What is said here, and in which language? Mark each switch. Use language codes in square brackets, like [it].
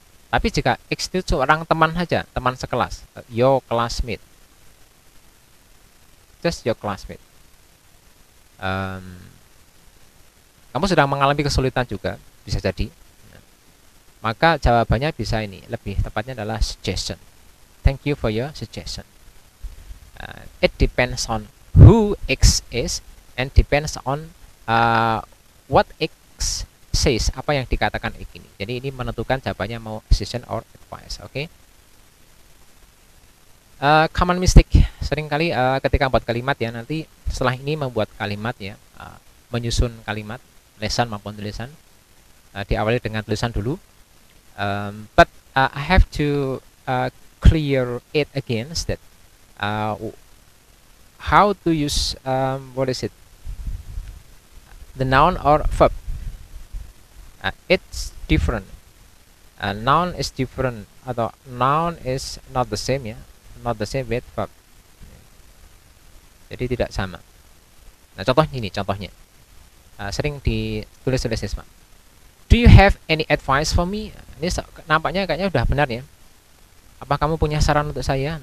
[id] Tapi jika X itu seorang teman saja, teman sekelas, [en] your classmate, just your classmate, [id] kamu sedang mengalami kesulitan juga, bisa jadi, maka jawabannya bisa ini, lebih tepatnya adalah suggestion. [en] Thank you for your suggestion. It depends on who X is and depends on what X says, [id] apa yang dikatakan X ini. Jadi ini menentukan jawabannya mau suggestion or advice. Oke. [en] Common mistake [id] seringkali ketika membuat kalimat ya, nanti setelah ini membuat kalimat ya, menyusun kalimat lesan maupun tulisan, diawali dengan tulisan dulu, [en] but I have to clear it again that how to use what is it, the noun or verb. It's different, noun is different, atau noun is not the same ya, not the same with verb. [id] Jadi tidak sama. Nah, contohnya ini, contohnya sering ditulis-tulis siswa. [en] Do you have any advice for me? [id] Ini nampaknya kayaknya udah benar ya. Apa kamu punya saran untuk saya?